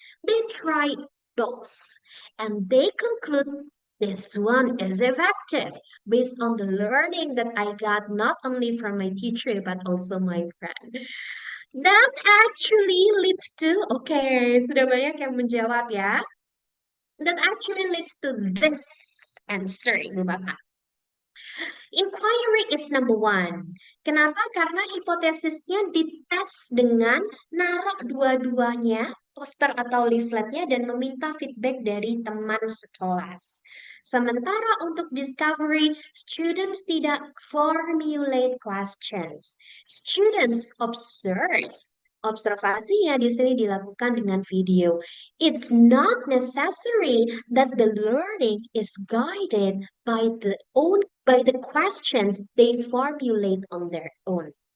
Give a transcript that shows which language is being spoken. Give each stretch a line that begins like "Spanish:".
English: They try both. And they conclude this one is effective based on the learning that I got not only from my teacher but also my friend. That actually leads to,
Indonesian: okay, sudah banyak yang menjawab ya.
English: That actually leads to this answer, Ibu Bapak. Inquiry is number 1.
Indonesian: Kenapa? Karena hipotesisnya dites dengan naruh dua-duanya, poster atau leafletnya, dan meminta feedback dari teman sekelas. Sementara untuk discovery, students tidak formulate questions.
English: Students observe.
Indonesian: Observasinya di sini dilakukan dengan video.
English: It's not necessary that the learning is guided by the questions they formulate on their own.